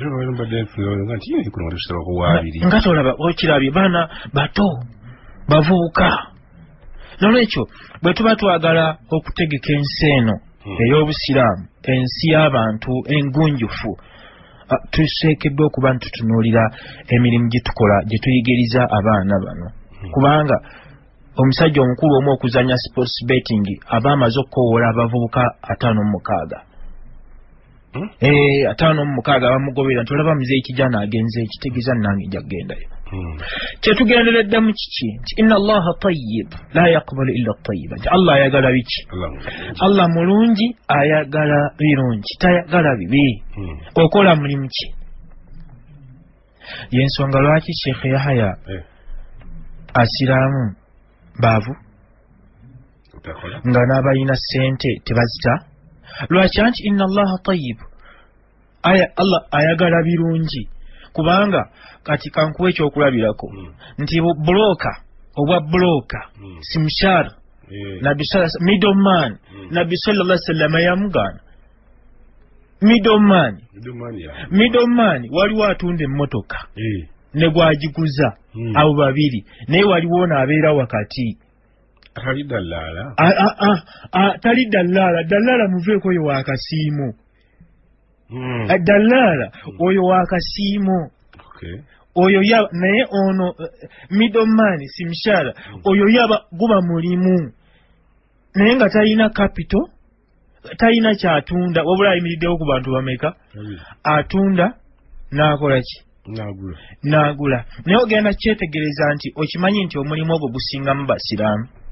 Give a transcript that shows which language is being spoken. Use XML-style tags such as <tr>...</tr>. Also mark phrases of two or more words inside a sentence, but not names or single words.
<lg>nga tolaba okirabye baana bato bavubuka nolwekyo bwe tuba twagala okutegeka ensi eno ey'obusiraamu ensi y'abantu engunjufu tusekeddwa okuba ntutunuulira emirimu gye tukola gye tuyigiriza abaana bano kubanga omusajja omukulu omu okuzanya</lg> <en>sports betting</en> <lg>aba amaze okukowoola abavubuka 56 56 bamugobera nti olaba muzeeyi kijana agenze ekitegeeza nange nja kugendayo kyetugendereddemu kiki nti</lg> <ar>إن الله طيب لا يقبل إلا طيبا</ar> <lg>nti Allah ayagala biki Allah mulungi ayagala birungi tayagala bibi okola mulimu ki yensonga lwaki Sheikh Yahya asiraamu baavu nga n'abalina ssente tebazita lwaki anti</lg> <ar>إن الله طيب</ar> <lg>Allah ayagala birungi kubanga kati kankuwa ekyokulabirako nti buloka obwa buloka simshar middleman nabbi</lg> <ar>صلى الله عليه وسلم</ar> <lg>yamugana middleman waliwo atunda emmotoka ne gwagiguza abo babiri naye waliwo n'abeera wakati tali dalaala muveeko oyo wakasiimo dalaala oyo wakasiimo oyo naye ono middleman simshara oyo yaba guba mulimu naye nga talina capital talina kyatunda wabula ayimiriddewo ku bantu bameka atunda n'akola ki n'agula naye ogenda kyetegereza nti okimanyi nti omulimu ogwo gusingamu basiraamu</lg>